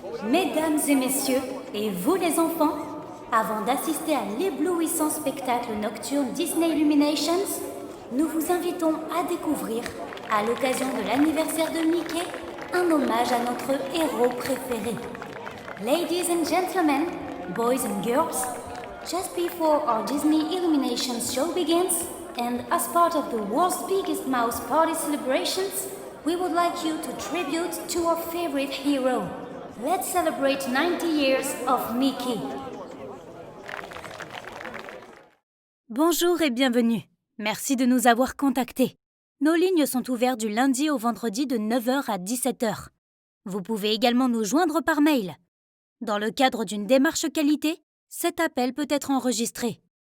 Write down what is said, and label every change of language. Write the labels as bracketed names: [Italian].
[French] Mesdames et messieurs, et vous les enfants, avant d'assister à l'éblouissant spectacle nocturne Disney Illuminations, nous vous invitons à découvrir, à l'occasion de l'anniversaire de Mickey, un hommage à notre héros préféré. [English] Ladies and gentlemen, boys and girls, just before our Disney Illuminations show begins, and as part of the world's biggest mouse party celebrations, we would like you to tribute to our favorite hero. Let's celebrate 90 years of Mickey. [French] Bonjour et bienvenue. Merci de nous avoir contactés. Nos lignes sont ouvertes du lundi au vendredi de 9h à 17h. Vous pouvez également nous joindre par mail. Dans le cadre d'une démarche qualité, cet appel peut être enregistré.